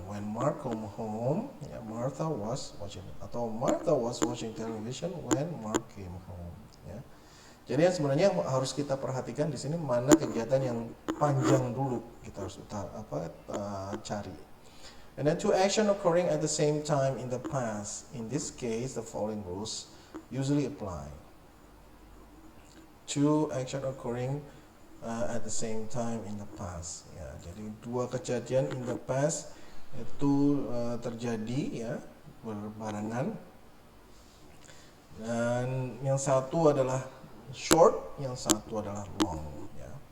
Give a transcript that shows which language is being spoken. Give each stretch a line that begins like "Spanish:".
English: When Mark came home, ya, Martha was watching. Atau Martha was watching television when Mark came home.
Indonesian: Ya. Jadi yang sebenarnya harus kita perhatikan di sini mana kegiatan yang panjang dulu kita harus cari.
English: And then two action occurring at the same time in the past. In this case, the following rules usually apply. Two action occurring at the same time in the past ya.
Indonesian: Jadi dua kejadian
English: in the past
Indonesian: itu terjadi ya berbarengan, dan yang satu adalah short, yang satu adalah long ya.